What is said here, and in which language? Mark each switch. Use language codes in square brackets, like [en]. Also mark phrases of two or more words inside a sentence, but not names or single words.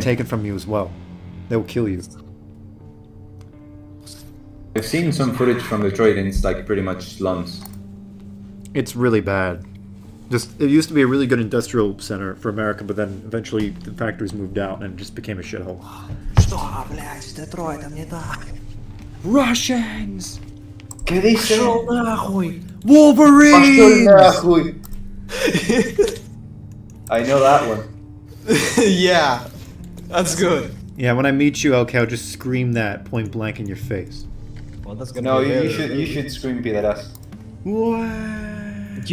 [en] taken from you as well. They will kill you. I've seen some footage from Detroit and it's like pretty much slums. It's really bad. It used to be a really good industrial center for America, but then eventually the factories moved out and it just became a shithole. [ru] Что, блядь, с Детройтом не так? [en] Russians! [es] ¿Qué dice? [ru] Пошел нахуй! [en] Wolverine! I know that one. Yeah, that's good. Yeah, when I meet you, LK, I'll just scream that point blank in your face. Well, that's gonna No, be you should scream pederast. What?